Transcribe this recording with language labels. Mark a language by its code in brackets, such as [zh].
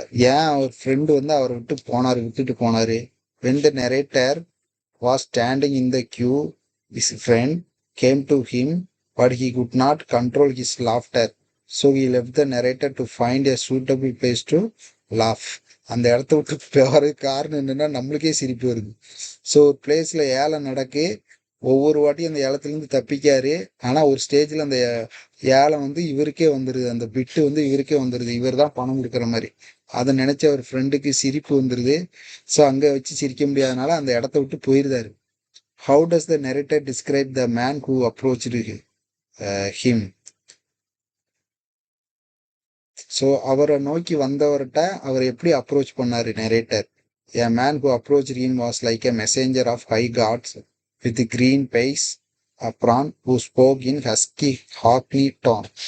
[ta] ஏன் அவர் ஃப்ரெண்டு வந்து அவரை விட்டுட்டு போனாரு. [en] when the narrator was standing in the queue, his friend came to him, but he could not control his laughter, so he left the narrator to find a suitable place to laugh. [ta] அந்த இடத்த விட்டு போகிறதுக்கு காரணம் என்னன்னா நம்மளுக்கே சிரிப்பு வருது. So ஒரு பிளேஸ்ல ஏழை நடக்கு, ஒவ்வொரு வாட்டியும் அந்த ஏலத்துலேருந்து தப்பிக்காரு. ஆனால் ஒரு ஸ்டேஜில் அந்த ஏலம் வந்து இவருக்கே வந்துடுது, அந்த பிட்டு வந்து இவருக்கே வந்துடுது, இவர் தான் பணம் கொடுக்குற மாதிரி. அதை நினைச்ச அவர் ஃப்ரெண்டுக்கு சிரிப்பு வந்துடுது. ஸோ அங்கே வச்சு சிரிக்க முடியாதனால அந்த இடத்த விட்டு போயிருந்தாரு. [en] How does the narrator describe the man who approached him? [ta] So அவரை நோக்கி வந்தவர்கிட்ட அவர் எப்படி அப்ரோச் பண்ணாரு narrator? [en] A man who approached him was like a messenger of high gods with green face apron who spoke in husky hackney tone.